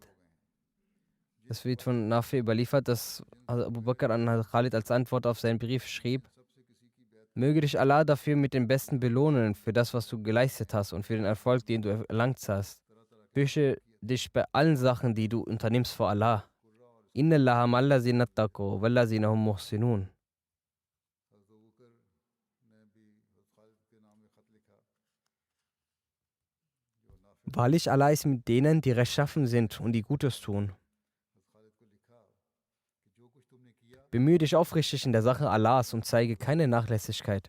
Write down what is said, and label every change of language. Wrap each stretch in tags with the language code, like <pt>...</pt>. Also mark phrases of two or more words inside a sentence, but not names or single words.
<de>Es wird von Nafi überliefert, dass Abu Bakr an Hazrat Khalid als Antwort auf seinen Brief schrieb: Möge dich Allah dafür mit dem Besten belohnen, für das, was du geleistet hast und für den Erfolg, den du erlangt hast. Fürchte dich bei allen Sachen, die du unternimmst, vor Allah.</de> <ar>إن الله مع الذين اتقوا والذين هم محسنون.</ar> <de>Wahrlich, Allah ist mit denen, die rechtschaffen sind und die Gutes tun. Bemühe dich aufrichtig in der Sache Allahs und zeige keine Nachlässigkeit.</de>